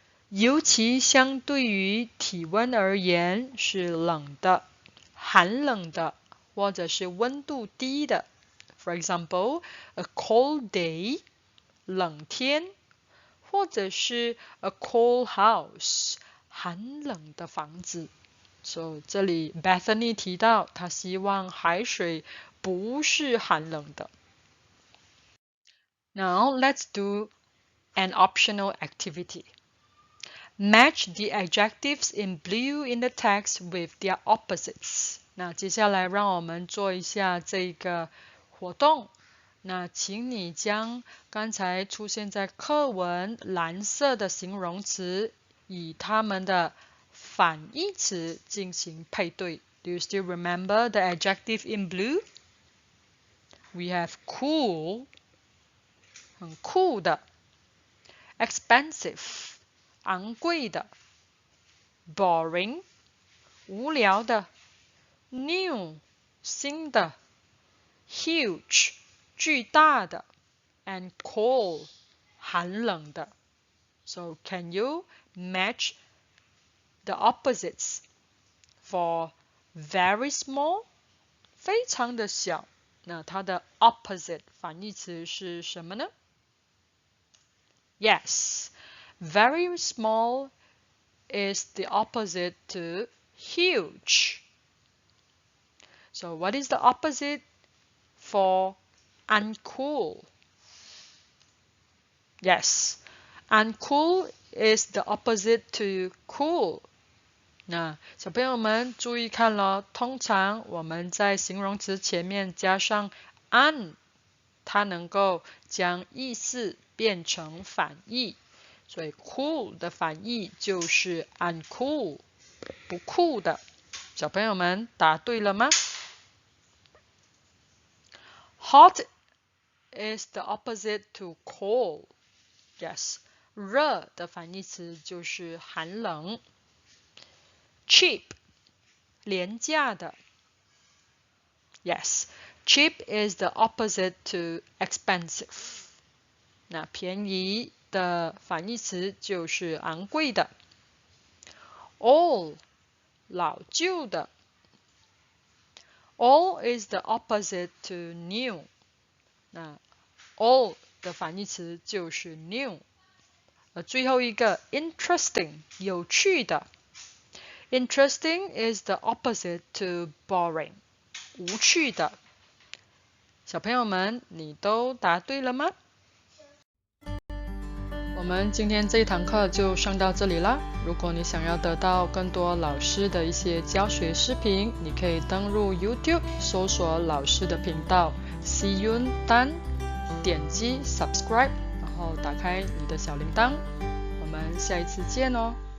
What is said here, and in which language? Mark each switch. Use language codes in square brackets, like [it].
[zh] 尤其相对于体温而言是冷的、寒冷的，或者是温度低的。 [en] For example, a cold day, [zh] 冷天。或者是 [en] a cold house, [zh] 寒冷的房子。 So 这里 Bethany 提到，她希望海水不是寒冷的。 [en] Now let's do an optional activity. Match the adjectives in blue in the text with their opposites. [zh] 那接下来让我们做一下这个活动。那请你将刚才出现在课文蓝色的形容词以它们的反义词进行配对。 [en] Do you still remember the adjective in blue? We have cool, [zh] 很酷的。 [en] Expensive, [zh] 昂贵的。 [en] Boring, [zh] 无聊的。 [en] New, [zh] 新的。 [en] Huge, [zh] 巨大的 [en] and cold [zh] 寒冷的。 [en] So can you match the opposites for very small [zh] 非常的小，那它的 opposite 反义词是什么呢？ [en] Yes, very small is the opposite to huge. So what is the opposite for uncool? Yes, uncool is the opposite to cool. [zh] 那小朋友们注意看咯，通常我们在形容词前面加上 un， 它能够将意思变成反义，所以 cool 的反义就是 uncool， 不酷的。小朋友们答对了吗？ [en] Hot is the opposite to cold. [zh] Yes, 热的反义词就是寒冷。 [en] Cheap, [zh] 廉价的。 [en] Yes, cheap is the opposite to expensive. [zh] 那便宜的反义词就是昂贵的。 [en] Old, [zh] 老旧的。 [en] Old is the opposite to new. [zh] 那 old 的反义词就是 new。最后一个 interesting, 有趣的。 [en] Interesting is the opposite to boring. [zh] 无趣的。小朋友们，你都答对了吗？我们今天这一堂课就上到这里啦。如果你想要得到更多老师的一些教学视频，你可以登入 YouTube 搜索老师的频道 Siyun Tan， 点击 subscribe， 然后打开你的小铃铛。我们下一次见哦。